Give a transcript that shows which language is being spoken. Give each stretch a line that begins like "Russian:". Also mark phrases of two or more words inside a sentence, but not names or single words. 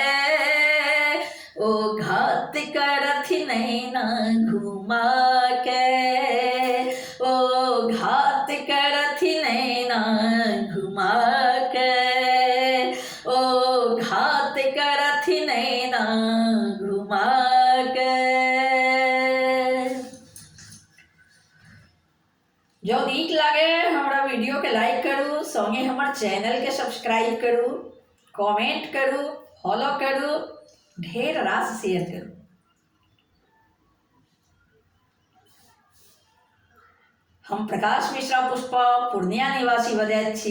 Maithili: ओ घात करथि नैना घुमा के, ओ घात करथि नैना घुमा के, ओ घात करथि नैना घुमा के। जो नीक लागे हमारा वीडियो के लाइक करू, संगे हमार चैनल के सब्सक्राइब करू, कमेंट करू, फॉलो करू, ढेर रास शेयर करू। हम प्रकाश मिश्रा पुष्पा पूर्णिया निवासी बजैत छी।